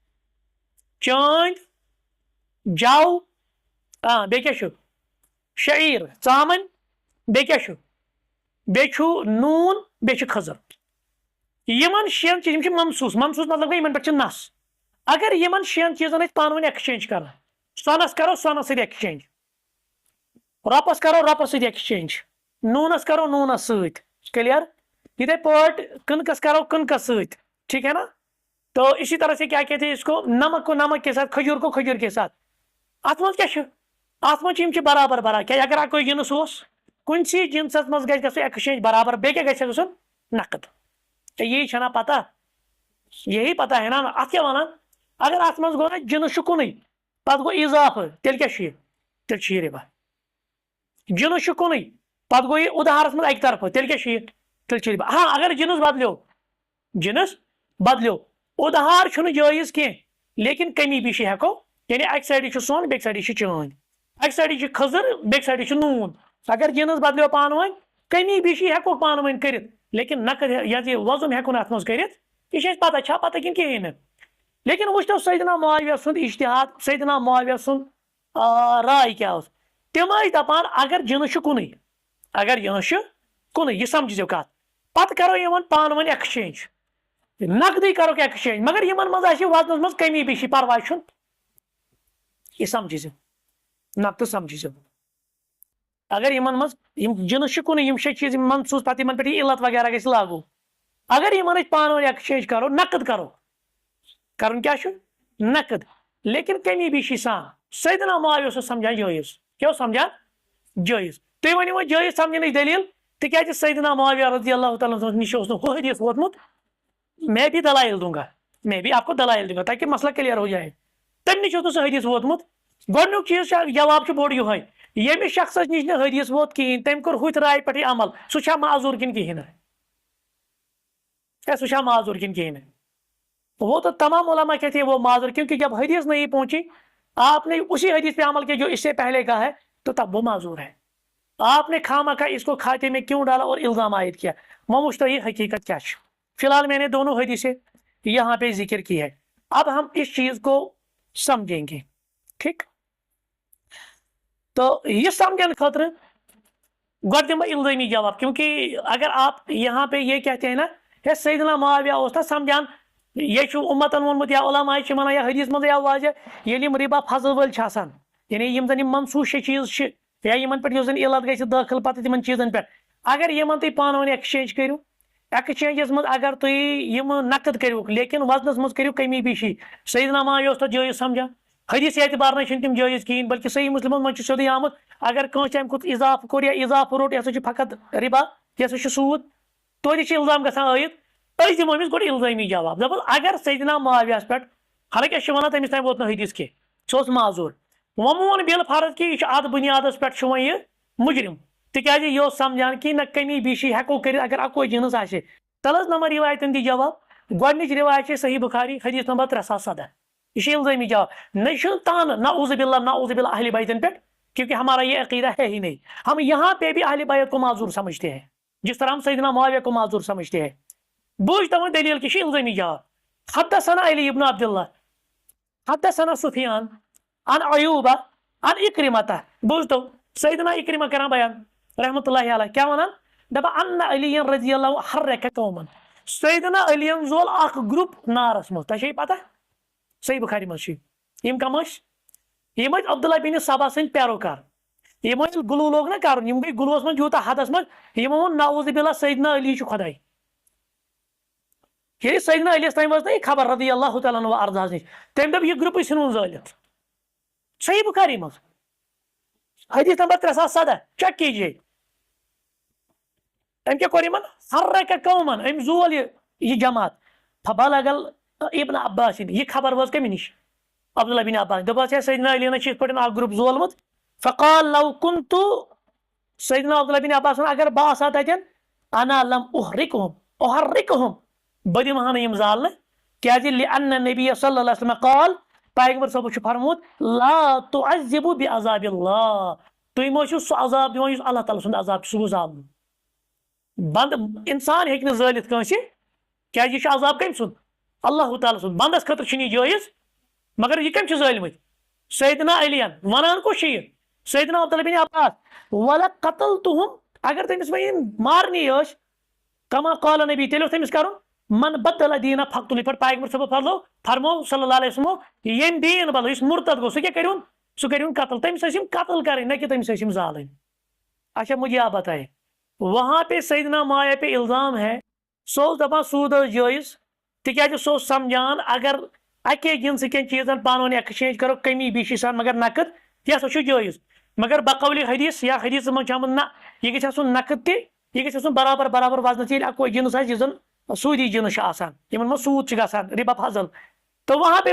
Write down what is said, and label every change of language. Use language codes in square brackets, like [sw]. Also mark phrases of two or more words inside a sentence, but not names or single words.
[ks] چٲندۍ جو بیٚیہِ کیٛاہ چھُ شعیٖر ژامن بیٚیہِ کیٛاہ چھُ بیٚیہِ چھُ نوٗن بیٚیہِ چھُ کھٔزٕر یِمن 6 چیٖز یِم چھِ منصوٗص منصوٗص مطلب گوٚو یِمن پٮ۪ٹھ چھِ نس اگر یِمن 6 چیٖزن أسۍ پانہٕ ؤنۍ ایکسچینج کران سۄنس کرو سۄنس سۭتۍ ایکسچینج رۄپس کرو رۄپس سۭتۍ ایکسچینج نوٗنس کرو نوٗنس سۭتۍ کلیئر یتھے پٲٹھۍ کٕنکس کرو کٕنکس سۭتۍ [ur] ٹھیک ہے نا تو اسی طرح سے کیا کہتے ہیں اس کو نمک نمک کے ساتھ کھجور کو کھجور کے ساتھ [ks] ات منٛز کیا چھُ ات منٛز چھِ یِم چھِ برابر برابر کیا اگر اکوے جنس اوس کُنسی جنسس منٛز گژھِ گژھُن ایکسچینج برابر بیٚیہِ کیٛاہ گژھِ گژھُن نقد یی چھنا پتہ [ur] یہی پتہ ہے نا [ks] ات کیٛاہ ونان اگر ات منٛز گوٚو نا جنس چھُ کُنُے پتہٕ گوٚو اضافہٕ تیٚلہِ کیٛاہ چھُ یہِ تیٚلہِ چھُ یہِ ربا جنس چھُ کُنُے پتہٕ گوٚو یہِ ادہارس منٛز اکہِ طرفہٕ تیٚلہِ کیٛاہ چھُ یہِ تیٚلہِ چھُ ربا ہاں اگر جنس بدلیو ادہار چھُنہٕ جٲیز کینٛہہ لیکن کمی بیشی ہیٚکو یعنی اکہِ سایڈٕ چھُ سۄن بیٚکہِ سایڈٕ چھِ چٲنٛدۍ اکہِ سایڈٕ چھُ کھٔزٕر بیٚکہِ سایڈٕ چھُ نوٗن اگر جنس بدلیو پانہٕ ؤنۍ کمی بیشی ہیٚکو پانہٕ ؤنۍ کٔرِتھ لیکن نقد یہ وزن ہیٚکو نہٕ اتھ منٛز کٔرِتھ یہ چھِ اَسہِ پتہ چھا پتہ کِنہٕ کِہیٖنۍ نہٕ لیکن وٕچھتو سیدنا معاویہ سُنٛد اجتہاد سیدنا معاویہ سُنٛد راے کیٛاہ اوس تِم ٲسۍ دپان اگر جنس چھُ کُنُے اگر جنس چھُ کُنُے یہ سمجھزیو کتھ پتہٕ کرو یِمن پانہٕ ؤنۍ ایکسچینج نقدٕے کروکھ ایکسچینج مگر یِمن منٛز آسہِ وزنس منٛز کمی بیشی پرواے چھُنہٕ یہ سمجھزیو نقدٕ سمجھزیو اگر یِمن منٛز یِم جنس چھُ کُنُے یِم 6 چیٖز یِم منصوٗص پتہٕ یِمن پٮ۪ٹھ یہِ علت وغیرہ گژھِ لاگوٗ اگر یِمن أسۍ پانہٕ ؤنۍ ایکسچینج کرو نقد کرو کرُن کیٛاہ چھُ نقد لیکن کمی بیشی سان سیدنا معاویہ اوس سمجھان جٲیز کیٛاہ اوس سمجھان جٲیز تُہۍ ؤنِو وۄنۍ جٲیز سمجھنٕچ دٔلیٖل تِکیٛازِ سیدنا معاویہ رضی اللہ تعالیٰ نِش اوس نہٕ ہُہ حدیث ووتمُت [ur] میں بھی دلائل دوں گا میں بھی آپ کو دلائل دوں گا تاکہ مسئلہ کلیئر ہو جائے [ks] تمہِ نِش اوس نہٕ سُہ حدیث ووتمُت گۄڈنیُک چیٖز چھُ جواب چھُ بوٚڑ یِہوٚے ییٚمِس شخصس نِش نہٕ حدیث ووت کِہیٖنۍ تٔمۍ کوٚر ہُتھ راے پٮ۪ٹھٕے عمل سُہ چھا معذوٗر کِنہٕ کِہیٖنۍ نہٕ سُہ چھا معذوٗر کِنہٕ کِہیٖنۍ نہٕ [ur] وہ تو تمام علماء کہتے ہیں وہ معذور کیونکہ جب حدیث نہیں پہنچی آپ نے اسی حدیث پہ عمل کیا جو اس سے پہلے کا ہے تو تب وہ معذور ہے آپ نے خامخواہ اس کو کھاتے میں کیوں ڈالا اور الزام عائد کیا مشتہی حقیقت کیا ہے فی الحال میں نے دونوں حدیثیں یہاں پہ ذکر کی ہے اب ہم اس چیز کو سمجھیں گے. ٹھیک. تو یہ سمجھنے [ks] خاطر گۄڈٕ دِمہٕ بہٕ الزٲمی جواب, [ur] کیونکہ اگر آپ یہاں پہ یہ کہتے ہیں نا ہے [ks] سیدنا معاویہ اوس نا سمجھان یہ چھُ اُمتن ووٚنمُت یا علماء چھِ وَنان یا حدیث منٛز یا واضح ییٚلہِ یِم رِبا فضل وٲلۍ چھِ آسان یعنی یِم زن یِم منصوٗص چیٖز چھِ یا یِمن پٮ۪ٹھ یُس زن علت گژھِ دٲخل پتہٕ تِمن چیٖزن پٮ۪ٹھ اگر یِمن تُہۍ پانہٕ ؤنۍ ایکسچینج کٔرِو ایکسچینجس منٛز اگر تُہۍ یِم نقد کٔرِو لیکن وزنس منٛز کٔرِو کمی بیشی سیدنا معاویہ اوس تتھ جٲیز سمجھان حدیث اعتبار نہ چھِنہٕ تِم جٲیز کِہیٖنۍ بلکہ صحیح مسلمن منٛز چھُ سیوٚدُے آمُت اگر کٲنٛسہِ اَمہِ کھۄتہٕ اضافہٕ کوٚر یا اضافہٕ روٚٹ یہِ ہسا چھُ فقط رِبا یہِ ہسا چھُ سوٗد توتہِ چھُ الزام گژھان عٲید أسۍ دِمو أمِس گۄڈٕ الزٲمی جواب دپوس اگر سیدنا معاویہس پٮ۪ٹھ حالانکہِ أسۍ چھِ وَنان تٔمِس تام ووت نہٕ حدیث کینٛہہ سُہ اوس معذوٗر وۄنۍ مون بِل فرض کہِ یہِ چھُ اتھ بُنیادس پٮ۪ٹھ چھُ وۄنۍ یہِ مُجرم تِکیازِ یہِ اوس سمجھان کہِ نہ کمی بیشی ہٮ۪کو کٔرِتھ اگر اکوے جنس آسہِ تل حظ نمبر رِوایتن دی جواب گۄڈنِچ رِوایت چھِ صحیح بُخاری حدیث نمبر 317 یہ چھُ الزٲمی جواب نہ چھُ تانہٕ نعوذ باللہ اہل بیتن پٮ۪ٹھ [ur] کیونکہ ہمارا یہ عقیدہ ہے ہی نہیں ہم یہاں پہ بھی اہل بیت کو معذور سمجھتے ہیں جس طرح ہم سیدنا معاویہ کو معذور سمجھتے ہیں بوجھ تو دلیل کی الزامی جواب [ar] حدثنا علی ابن عبد اللہ حدثنا سفیان عن ایوب عن اکرمہ [ks] بوجھ تو سیدنا اکرمہ کران بیان رحمۃ اللہ علیہ کیا ونان دپا [ar] ان علی رضی اللہ حرک قوما [ks] سیدنا علی زول اخ گروپ نارس مز تہ چھ پتہ صحیح بخاری مز یم کم یم عبداللہ بن سبا سن پیروکار یم گلو لوگ نا کرن یم گئی گلوس من یوتاہ حدس من یمو وون نعوذ باللہ سیدنا علی چھ خدائی ییٚلہِ سیدنا علیس تام وٲژ نہ یہِ خبر رضی اللہ تعالیٰ عنہ ارداہس نش تٔمۍ دوٚپ یہِ گرُپٕے ژھٕنوُن زٲلِتھ صحیح بخاری منٛز حدیث نمبر 317 [ur] چیک کیجیے [ks] أمۍ کیٛاہ کوٚر یِمن حرک قومن أمۍ زول یہِ جماعت [ar] فبلغ ابن عباس [ks] یہِ خبر وٲژ کٔمِس نِش عبداللہ بن عباس دوٚپس ہے سیدنا علی چھِ یِتھ پٲٹھۍ اکھ گروپ زولمُت [ar] فقال لو كنت [ks] سیدنا عبداللہ بن عباس اگر بہٕ آسہا تتٮ۪ن [ar] انا لم احرکہم [ks] بہٕ دِمہٕ ہا نہٕ یِم زالنہٕ کیازِ [ar] لأن نبی صلی اللہ علیہ وسلم قال [ks] پیغمبر صٲبو چھُ فرموت [ar] لا تعذبوا بعذاب اللہ [ks] تُہۍ مہ ٲسِو سُہ عذاب دِوان یُس اللہ تعالیٰ سُنٛد عذاب چھُ سُہ گوٚو زالُن بنٛد انسان ہیٚکہِ نہٕ زٲلِتھ کٲنٛسہِ کیازِ یہِ چھُ عذاب کٔمۍ سُنٛد اللہ تعالیٰ سُنٛد بنٛدس خٲطرٕ چھُنہٕ یہِ جٲیز مگر یہِ کٔمۍ چھِ زٲلمٕتۍ سیدنا علیَن ونان کُس چھُ یہِ سیدنا عبداللہ بن عباس ولقتلتہم اگر تٔمِس وۄنۍ یِم مارنی ٲسۍ [ar] کما قال نبی [ks] تیٚلہِ اوس تٔمِس کرُن [ar] من بدل دینا فقتل [ks] یِتھ پٲٹھۍ پیغمبر صٲبو فرمو صلی اللہ علیہ وسلم ییٚمۍ دیٖن بدل یُس مُرتد گوٚو سُہ کیٛاہ کٔرِہُن سُہ کٔرِہُن قتل تٔمِس ٲسۍ یِم قتل کرٕنۍ نہ کہ تٔمِس ٲسۍ یِم زالٕنۍ [ur] اچھا مجھے آپ بتائے وہاں پہ سیدنا معاویہ پہ الزام ہے [ks] سو اوس دپان سوٗد ٲس جٲیز تِکیازِ سُہ اوس سمجھان اگر اکے جنسہٕ کٮ۪ن چیٖزن پانہٕ ؤنۍ ایکسچینج کرو کمی بیشی سان مگر نقد یہِ ہسا چھُ جٲیز مگر بقول حدیث یا حدیث منٛز چھُ آمُت نہ یہِ گژھِ آسُن نقد تہِ یہِ گژھِ آسُن برابر برابر وزنس ییٚلہِ اکوے جنس آسہِ یُس زن سودی جنس چھُ آسان یِمن منٛز سوٗد چھُ گژھان ربا فضل [ur] تو وہاں پہ